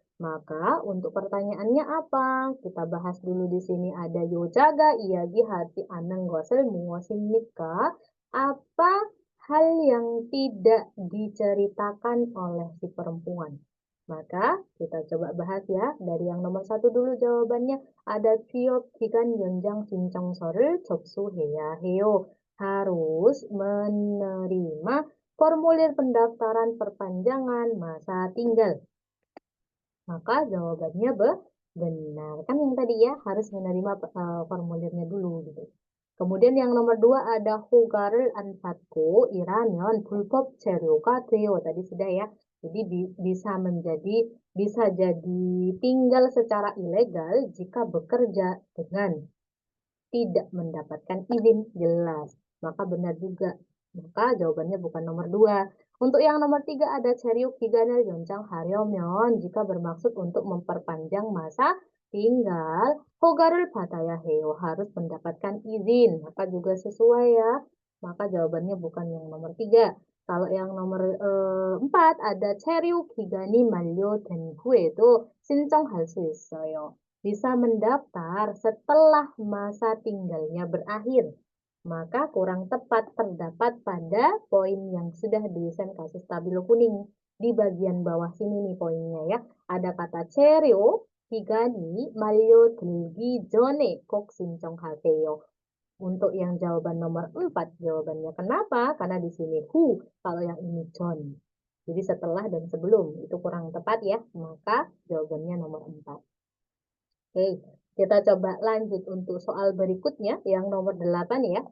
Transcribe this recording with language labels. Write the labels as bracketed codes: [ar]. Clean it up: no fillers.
[id] Maka untuk pertanyaannya apa? Kita bahas dulu di sini, ada [ko] 여자가 이야기하지 않은 것을 무엇입니까? [id] Apa hal yang tidak diceritakan oleh si perempuan? Maka kita coba bahas ya. Dari yang nomor 1 dulu jawabannya. [ko] Ada 취업 기간 연장 신청서를 접수해야 해요. [id] Harus menerima formulir pendaftaran perpanjangan masa tinggal. Maka jawabannya benar. Kan yang tadi ya, harus menerima formulirnya dulu gitu. Kemudian yang nomor 2 ada [ko] 허가를 안 받고 일하면 불법 체류가 돼요. [id] Tadi sudah ya. Jadi bisa jadi tinggal secara ilegal jika bekerja dengan tidak mendapatkan izin, jelas. Maka benar juga Maka jawabannya bukan nomor 2. Untuk yang nomor 3 ada [ko] 체류 기간을 연장하려면 [id] jika bermaksud untuk memperpanjang masa tinggal [ko] 허가를 받아야 해요. [id] Harus mendapatkan izin. Maka juga sesuai ya. Maka jawabannya bukan yang nomor 3. Kalau yang nomor 4 ada [ko] 체류 기간이 만료된 후에도 신청할 수 있어요. [id] Bisa mendaftar setelah masa tinggalnya berakhir. Maka kurang tepat terdapat pada poin yang sudah didesain kasih stabilo kuning. Di bagian bawah sini nih poinnya ya. Ada kata [ko] 체류 기간이 만료되기 전에 꼭 신청하세요. [id] Untuk yang jawaban nomor 4 jawabannya kenapa? Karena di sini who, kalau yang ini John. Jadi setelah dan sebelum itu kurang tepat ya. Maka jawabannya nomor 4. Oke, kita coba lanjut untuk soal berikutnya yang nomor 8 ya.